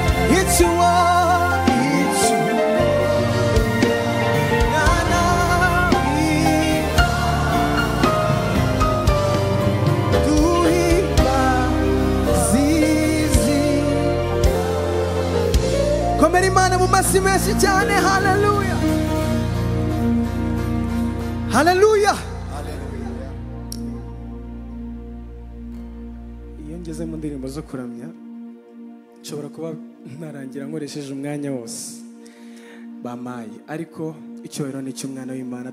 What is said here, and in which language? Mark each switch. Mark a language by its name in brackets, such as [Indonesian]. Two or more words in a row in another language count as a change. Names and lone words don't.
[English] It's you are, it's you. Na, na, we do it, Zizi. [Kinyarwanda] Komera Imana mu mashyi menshi cyane, hallelujah. Hallelujah. Iyo ngeze mu ndirimbo zo kuramya, nshobora kuba narangira nkoresheje umwanya wose bamaye, ariko icyubahiro ni icy'Umwana w'Imana.